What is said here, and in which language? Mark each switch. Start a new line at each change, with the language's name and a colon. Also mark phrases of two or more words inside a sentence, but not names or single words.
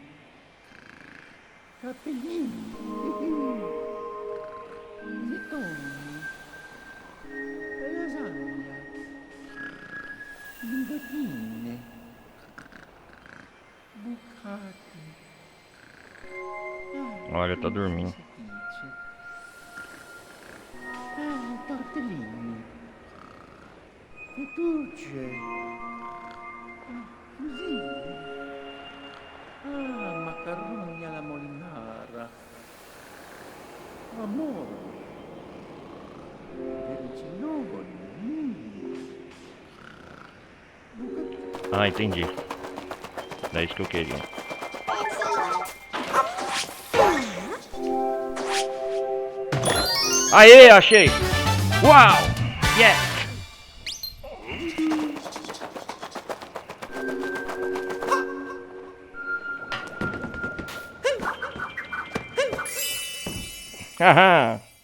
Italian: Cappellini. Zettoni. Lasagna. Linguatine. Bucati.
Portuguese: Olha, tá dormindo.
Italian: Tortellini. Fettucce. Fusilli. Macaroni alla molinara. Amore. Vermicelli.
Portuguese: Ah, entendi. É isso que eu queria. Aê, achei! Uau! Yes! Haha!